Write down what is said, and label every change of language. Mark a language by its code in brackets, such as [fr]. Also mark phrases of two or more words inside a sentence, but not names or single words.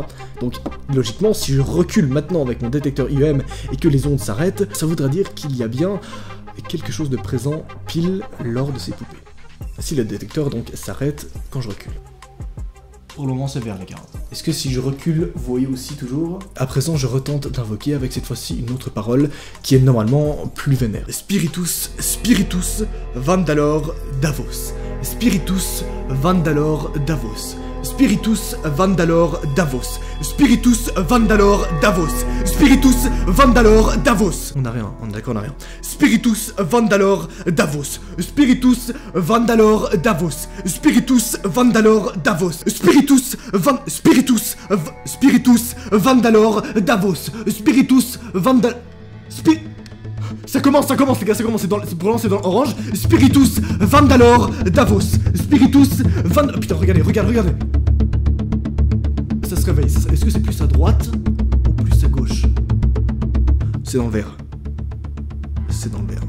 [fr] Donc, logiquement, si je recule maintenant avec mon détecteur IEM et que les ondes s'arrêtent, ça voudra dire qu'il y a bien quelque chose de présent pile lors de ces poupées. Si le détecteur donc s'arrête quand je recule. Pour le moment c'est vert les gars. Est-ce que si je recule, vous voyez aussi toujours? À présent je retente d'invoquer avec cette fois-ci une autre parole qui est normalement plus vénère. [la] Spiritus Vandalor Davos. Spiritus Vandalor Davos. Spiritus Vandalor Davos. Spiritus Vandalor Davos. Spiritus Vandalor Davos. [fr] On a rien, on est d'accord, on a rien. [la] Spiritus Vandalor Davos. Spiritus Vandalor Davos. Spiritus Vandalor Davos. Spiritus Vandalor Davos. Spiritus Vandal... [fr] Ça commence les gars, ça commence, pour l'instant c'est dans l'orange. [la] Spiritus Vandalor Davos. Spiritus Vandalor... [fr] Putain, regardez. Ça se réveille, est-ce que c'est plus à droite ou plus à gauche? C'est dans le vert. C'est dans le vert.